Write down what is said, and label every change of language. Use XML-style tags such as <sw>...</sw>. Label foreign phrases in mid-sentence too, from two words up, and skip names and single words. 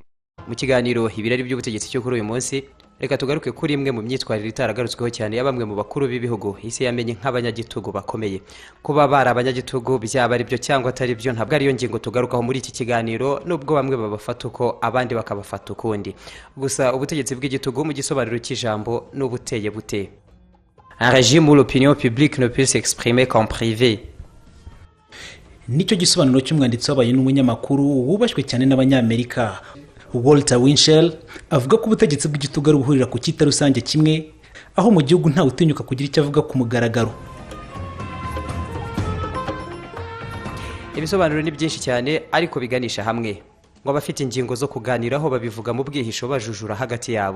<rw>Mu kiganiro ibirari by'ubutegetsi cyo kuri uyu munsi reka tugaruke kuri imwe mu myitwarire itaragarutsweho cyane ya bamwe mu bakuru b'ibihugu isi yamenye nk'abanyagitugu bakomeye. Kuba bari abanyagitugu byaba ari byo cyangwa atari byo ntabwo ariyo ngingo tugarukaho muri iki kiganiro, nubwo bamwe babafata uko abandi bakabafata ukundi. Gusa ubutegetsi bw'igitugu mu gisobanuro cy'ijambo n'ubuteye bute.</rw> <fr>Un régime où l'opinion publique ne peut s'exprimer qu'en privé.</fr> <rw>Nicyo gisobanuro cy'umwanditsi wabaye n'umunyamakuru wubashywe cyane n'abanyamerika Walter Winchell avuga ko ubutegetsi bw'igitugu ari ubuhurira ku cyita rusange kimwe, aho mu gihugu nta utinyuka kugira icyo avuga ku mugaragaro. Ibisobanuro ni byinshi cyane ariko biganisha hamwe ngo abafite ingingo zo kuganiraho babivuga mu bwihisho bajujura hagati yabo.</rw>